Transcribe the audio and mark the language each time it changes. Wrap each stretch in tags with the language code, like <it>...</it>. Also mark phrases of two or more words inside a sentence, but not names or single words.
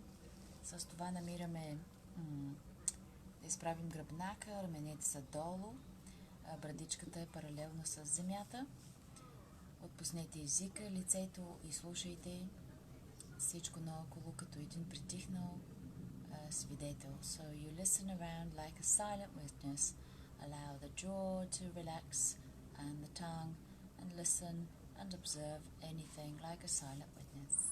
<bg>С това намираме да изправим гръбнака, раменете са долу, брадичката е паралелно с земята. Отпуснете езика, лицето и слушайте всичко наоколо като един притихнал свидетел.</bg> <en>So you listen around like a silent witness. Allow the jaw to relax and the tongue, and listen and observe anything like a silent witness.</en>